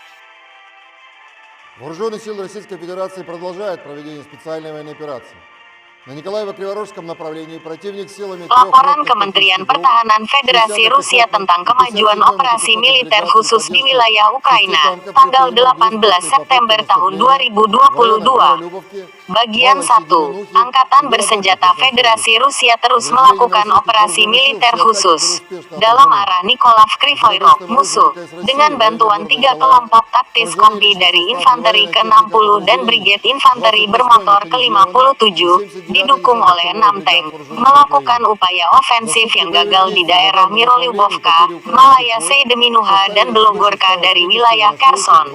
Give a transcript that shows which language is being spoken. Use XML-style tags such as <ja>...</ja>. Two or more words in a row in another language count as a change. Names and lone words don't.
<ru>Вооруженные силы Российской Федерации продолжают проведение специальной военной операции. На Николаево-Криворожском направлении противник силами</ru> <id>Laporan Kementerian Pertahanan Federasi Rusia tentang kemajuan operasi militer khusus di wilayah Ukraina, tanggal 18 September tahun 2022. Bagian 1. Angkatan Bersenjata Federasi Rusia terus melakukan operasi militer khusus dalam arah Nikolaev Krivoy Rog musuh, dengan bantuan 3 kelompok taktis kompi dari infanteri ke-60 dan brigade infanteri bermotor ke-57, didukung oleh 6 tank, melakukan upaya ofensif yang gagal di daerah Mirolyubovka, Malaya Seydeminuha dan Belogorka dari wilayah Kherson.</id>